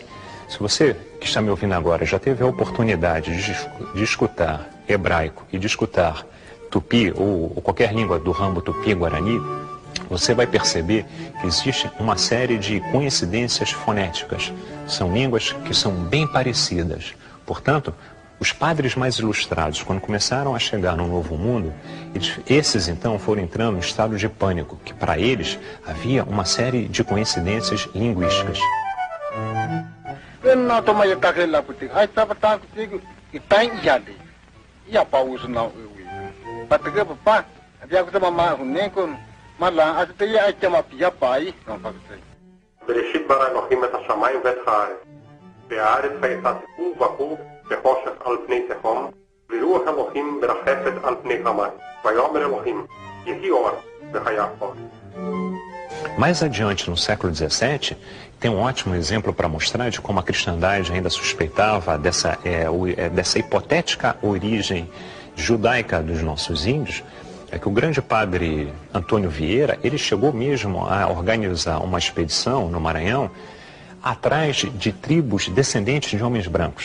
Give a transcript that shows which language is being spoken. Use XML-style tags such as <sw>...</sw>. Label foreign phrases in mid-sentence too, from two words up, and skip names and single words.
<pt>Se você que está me ouvindo agora já teve a oportunidade de escutar hebraico e de escutar tupi ou qualquer língua do ramo tupi-guarani, você vai perceber que existe uma série de coincidências fonéticas. São línguas que são bem parecidas. Portanto, os padres mais ilustrados, quando começaram a chegar no Novo Mundo, esses então foram entrando em estado de pânico, que para eles havia uma série de coincidências linguísticas.</pt> <he>בראשית ברא אלוהים את השמיים ואת הארץ, והארץ הייתה תוהו ובוהו וחושך על פני תהום, ורוח אלוהים מרחפת על פני המים. ויאמר אלוהים, יהי אור, והיה אור.</he> <pt>Mais adiante, no século XVII, tem um ótimo exemplo para mostrar de como a cristandade ainda suspeitava dessa hipotética origem judaica dos nossos índios. É que o grande padre Antônio Vieira, ele chegou mesmo a organizar uma expedição no Maranhão atrás de tribos descendentes de homens brancos.</pt>